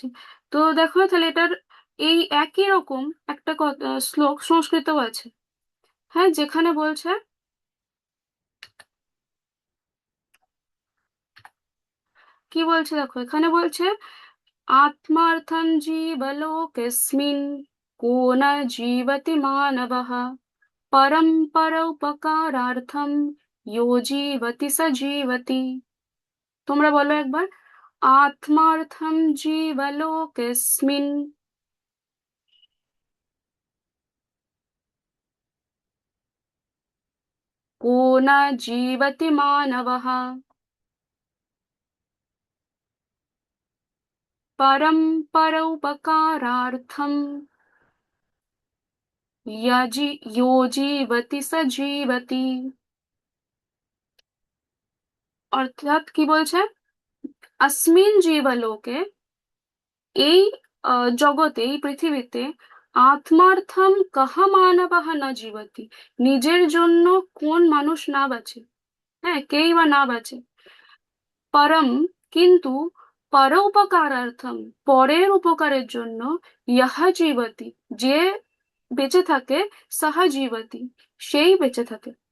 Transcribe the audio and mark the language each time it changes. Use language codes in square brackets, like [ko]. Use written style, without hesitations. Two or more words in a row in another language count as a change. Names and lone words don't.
[bn] তো দেখো তাহলে এটার এই একই রকম একটা শ্লোক সংস্কৃতও আছে, হ্যাঁ, যেখানে বলছে, কি বলছে দেখো, এখানে বলছে [sa] আত্মার্থং জীবলোকস্মিন কো ন জীবতি মানবঃ পরম পরোপকারার্থম ইয়ো জীবতি স জীবতি। [bn] তোমরা বলো একবার, [sa] আত্মার্থম জীবলোকস্মিন को न जीवति मानवः परं परोपकारार्थं यो जीवति स जीवति। [bn] অর্থাৎ কি বলছে, [sa] अस्मिन् जीवलोके, [bn] এই জগতে, এই পৃথিবীতে, [sa] আত্মার্থম কাহা মানবঃ না জীবতি, [bn] নিজের জন্য কোন মানুষ না বাঁচে, হ্যাঁ, কেই বা না বাঁচে। পরম, কিন্তু, পরোপকারার্থম, পরের উপকারের জন্য, [sa] ইহা জীবতি, [bn] যে বেঁচে থাকে, [sa] সাহা জীবতি, [bn] সেই বেঁচে থাকে।